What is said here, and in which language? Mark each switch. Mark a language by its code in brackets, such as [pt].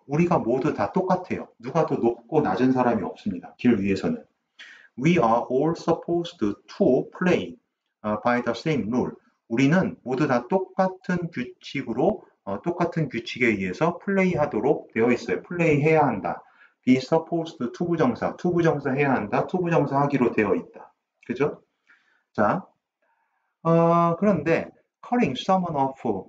[ko] 우리가 모두 다 똑같아요. 누가 더 높고 낮은 사람이 없습니다. 길 위에서는. [en] We are all supposed to play by the same rule. [ko] 우리는 모두 다 똑같은 규칙으로 똑같은 규칙에 의해서 플레이하도록 되어 있어요. 플레이해야 한다. [en] be supposed to [ko] 부정사 해야 한다. to 부정사 하기로 되어 있다. 그죠? 자, 그런데 [en] calling someone off.